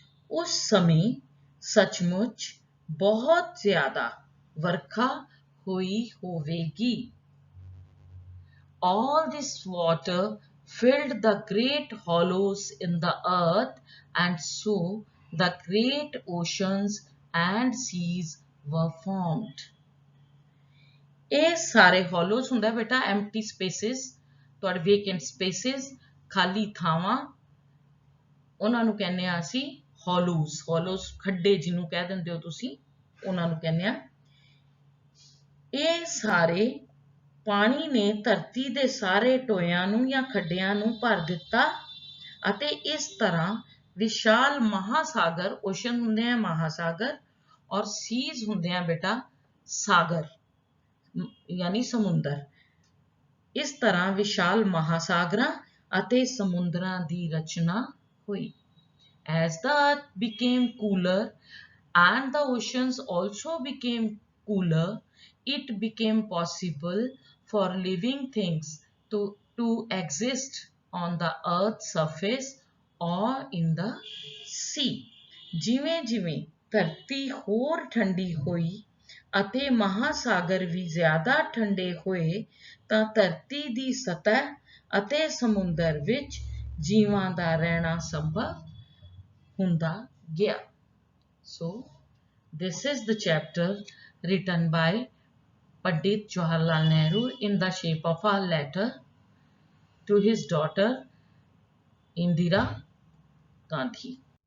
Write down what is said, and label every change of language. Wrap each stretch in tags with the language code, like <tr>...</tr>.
<hi>उस समय सचमुच बहुत ज़्यादा वर्षा हुई होवेगी।</hi> <en>All this water filled the great hollows in the earth, and so the great oceans and seas were formed.</en> <pa>ਇਹ ਸਾਰੇ hollows ਹੁੰਦਾ ਬੇਟਾ</pa> <en>empty spaces,</en> <pa>ਤੁਹਾਡੇ</pa> <en>vacant spaces,</en> <pa>ਖਾਲੀ ਥਾਵਾਂ, ਉਹਨਾਂ ਨੂੰ ਕਹਿੰਦੇ ਆ ਅਸੀਂ hollows ਖੱਡੇ ਜਿਹਨੂੰ ਕਹਿ ਦਿੰਦੇ ਹੋ ਤੁਸੀਂ, ਉਹਨਾਂ ਨੂੰ ਕਹਿੰਦੇ ਆ। ਇਹ ਸਾਰੇ ਪਾਣੀ ਨੇ ਧਰਤੀ ਦੇ ਸਾਰੇ ਟੋਇਆਂ ਨੂੰ ਜਾਂ ਖੱਡਿਆਂ ਨੂੰ ਭਰ ਦਿੱਤਾ ਅਤੇ ਇਸ ਤਰ੍ਹਾਂ ਵਿਸ਼ਾਲ ਮਹਾਸਾਗਰ, ਓਸ਼ਨ ਹੁੰਦੇ ਆ ਮਹਾਸਾਗਰ, ਔਰ ਸੀਜ਼ ਹੁੰਦੇ ਆ ਬੇਟਾ ਸਾਗਰ ਯਾਨੀ ਸਮੁੰਦਰ। ਇਸ ਤਰ੍ਹਾਂ ਵਿਸ਼ਾਲ ਮਹਾਸਾਗਰਾਂ ਅਤੇ ਸਮੁੰਦਰਾਂ ਦੀ ਰਚਨਾ ਹੋਈ।</pa> <en>As the earth became cooler and the oceans also became cooler, it became possible for living things to exist on the earth's surface or in the sea.</en> <pa>ਜਿਵੇਂ ਜਿਵੇਂ ਧਰਤੀ ਹੋਰ ਠੰਡੀ ਹੋਈ ਅਤੇ ਮਹਾਸਾਗਰ ਵੀ ਜ਼ਿਆਦਾ ਠੰਡੇ ਹੋਏ ਤਾਂ ਧਰਤੀ ਦੀ ਸਤਹ ਅਤੇ ਸਮੁੰਦਰ ਵਿੱਚ ਜੀਵਾਂ ਦਾ ਰਹਿਣਾ ਸੰਭਵ ਹੁੰਦਾ ਗਿਆ।</pa> <en>So this is the chapter written by Pandit Jawaharlal Nehru in the shape of a letter to his daughter Indira Gandhi.</en>